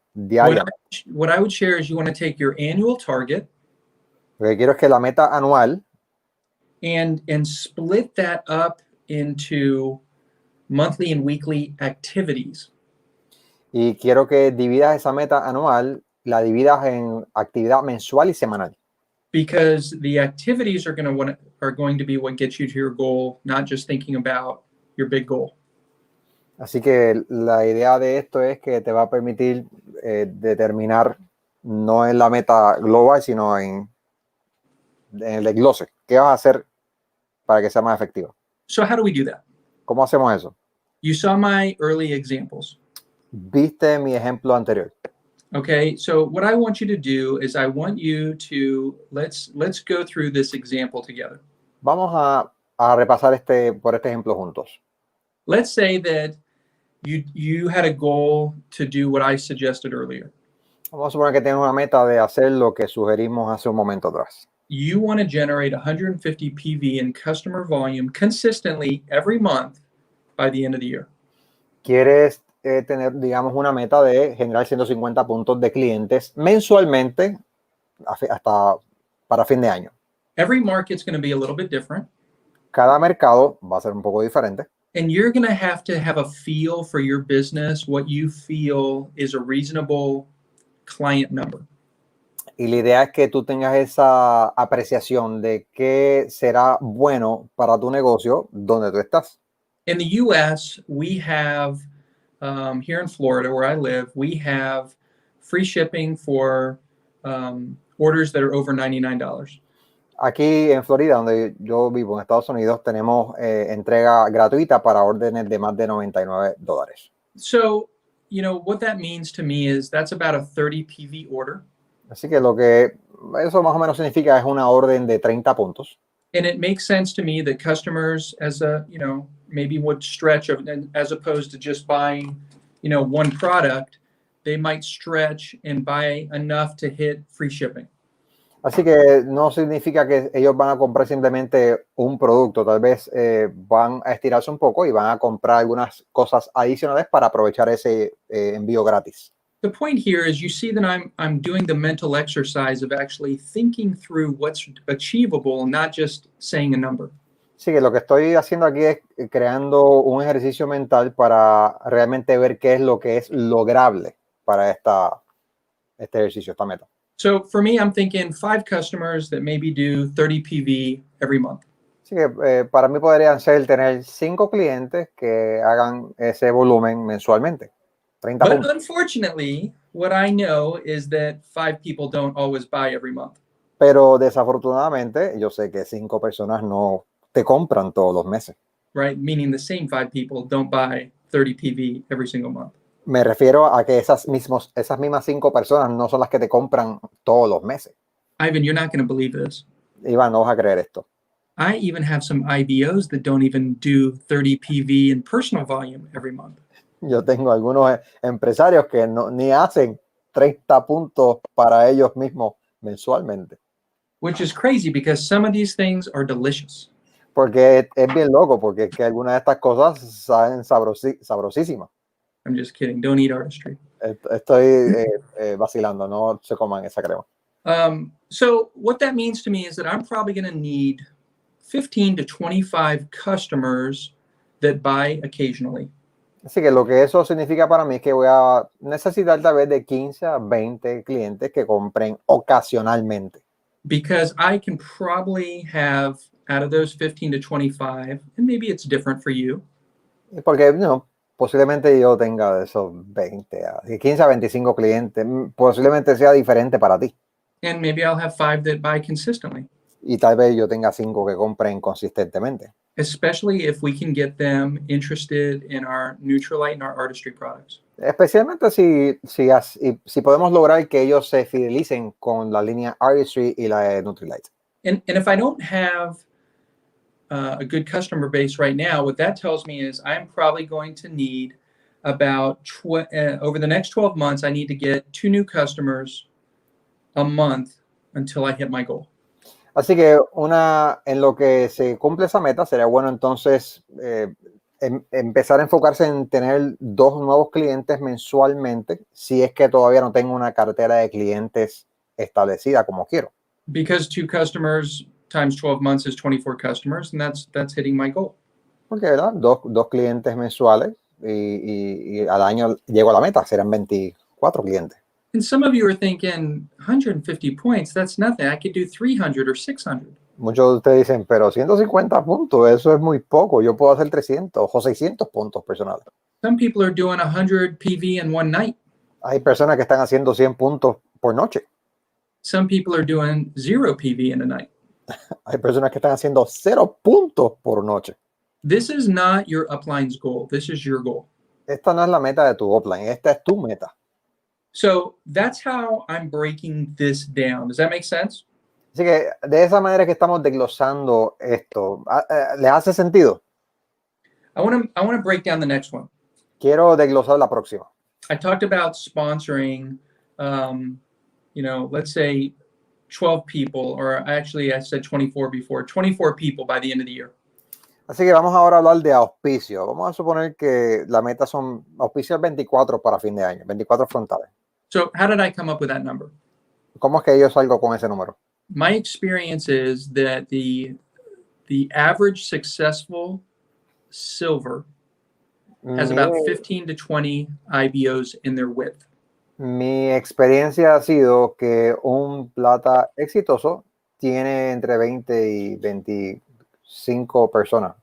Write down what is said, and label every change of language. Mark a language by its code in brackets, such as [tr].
[en] What I would share is you want to take your annual target. [es] Lo que quiero es que la meta anual [en] and split that up into monthly and weekly activities. [es] Y quiero que dividas esa meta anual, la dividas en actividad mensual y semanal. [en] Because the activities are going to be what gets you to your goal, not just thinking about your big goal. [es] Así que la idea de esto es que te va a permitir determinar no en la meta global, sino en el desglose. ¿Qué vas a hacer para que sea más efectivo? [en] So how do we do that? [es] ¿Cómo hacemos eso? [en] You saw my early examples. [es] Viste mi ejemplo anterior. [en] Okay, so what I want you to do is I want you to let's go through this example together. [es] Vamos a repasar por este ejemplo juntos. [en] Let's say that you had a goal to do what I suggested earlier. [es] Vamos a suponer que tienes una meta de hacer lo que sugerimos hace un momento atrás. [en] You want to generate 150 PV in customer volume consistently every month by the end of the year. [es] Quieres tener, digamos, una meta de generar 150 puntos de clientes mensualmente hasta para fin de año. [en] Every market's going to be a little bit different. [es] Cada mercado va a ser un poco diferente. [en] And you're going to have a feel for your business, what you feel is a reasonable client number. [es] Y la idea es que tú tengas esa apreciación de qué será bueno para tu negocio donde tú estás. [en] In the U.S., we have, here in Florida, where I live, we have free shipping for orders that are over $99. [es] Aquí en Florida, donde yo vivo en Estados Unidos, tenemos entrega gratuita para órdenes de más de $99. [en] So, you know, what that means to me is that's about a 30 PV order. [es] Así que lo que eso más o menos significa es una orden de 30 puntos. [en] And it makes sense to me that customers, maybe would stretch, as opposed to just buying, one product, they might stretch and buy enough to hit free shipping. [es] Así que no significa que ellos van a comprar simplemente un producto. Tal vez van a estirarse un poco y van a comprar algunas cosas adicionales para aprovechar ese envío gratis. [en] The point here is you see that I'm doing the mental exercise of actually thinking through what's achievable, not just saying a number. [es] Sí, que lo que estoy haciendo aquí es creando un ejercicio mental para realmente ver qué es lo que es lograble para este ejercicio, esta meta. [en] So for me, I'm thinking 5 customers that maybe do 30 PV every month. [es] Así que para mí podrían ser tener 5 clientes que hagan ese volumen mensualmente. 30 [en] But [es] puntos. [en] unfortunately, what I know is that 5 people don't always buy every month. [es] Pero desafortunadamente, yo sé que 5 personas no te compran todos los meses. [en] Right? Meaning the same 5 people don't buy 30 PV every single month. [es] Me refiero a que esas mismas 5 personas no son las que te compran todos los meses. [en] Ivan, you're not going to believe this. [es] Iván, no vas a creer esto. [en] I even have some IBOs that don't even do 30 PV in personal volume every month. [es] Yo tengo algunos empresarios que ni hacen 30 puntos para ellos mismos mensualmente. [en] Which is crazy because some of these things are delicious. [es] Porque es bien loco, porque es que algunas de estas cosas saben sabrosísimas. [en] I'm just kidding. Don't eat artistry. [es] Estoy vacilando, no se coman esa crema. [en] So what that means to me is that I'm probably going to need 15 to 25 customers that buy occasionally. [es] Así que lo que eso significa para mí es que voy a necesitar tal vez de 15 a 20 clientes que compren ocasionalmente. [en] Because I can probably have out of those 15 to 25, and maybe it's different for you. [es] Porque posiblemente yo tenga de esos 15 a 25 clientes, posiblemente sea diferente para ti. [en] And maybe I'll have 5 that buy consistently. [es] Y tal vez yo tenga 5 que compren consistentemente. [en] Especially if we can get them interested in our Nutrilite and our artistry products. [es] Especialmente si podemos lograr que ellos se fidelicen con la línea Artistry y la de Nutrilite. [en] And if I don't have a good customer base right now, what that tells me is I'm probably going to need about over the next 12 months, I need to get 2 new customers a month until I hit my goal. [es] Así que en lo que se cumple esa meta, sería bueno entonces empezar a enfocarse en tener 2 nuevos clientes mensualmente, si es que todavía no tengo una cartera de clientes establecida como quiero. [en] Because 2 customers times 12 months is 24 customers, and that's hitting my goal. [es] Porque, ¿verdad? Dos clientes mensuales y al año llego a la meta, serán 24 clientes. [en] And some of you are thinking 150 points, that's nothing. I could do 300 or 600. [es] Muchos de ustedes dicen, pero 150 puntos, eso es muy poco. Yo puedo hacer 300 o 600 puntos personales. [en] Some people are doing 100 PV in one night. [es] Hay personas que están haciendo 100 puntos por noche. [en] Some people are doing 0 PV in a night. [es] Hay personas que están haciendo 0 puntos por noche. [en] This is not your upline's goal. This is your goal. [es] Esta no es la meta de tu upline, esta es tu meta. [en] So that's how I'm breaking this down. Does that make sense? [es] Así que de esa manera que estamos desglosando esto, ¿le hace sentido? [en] I want to break down the next one. [es] Quiero desglosar la próxima. [en] I talked about sponsoring, let's say 12 people, or actually I said 24 before, 24 people by the end of the year. [es] Así que vamos ahora a hablar de auspicio. Vamos a suponer que la meta son auspicios 24 para fin de año, 24 frontales. [en] So how did I come up with that number? [es] ¿Cómo es que yo salgo con ese número? [en] My experience is that the average successful silver has about 15 to 20 IBOs in their width. [es] Mi experiencia ha sido que un plata exitoso tiene entre 20 y 25 personas.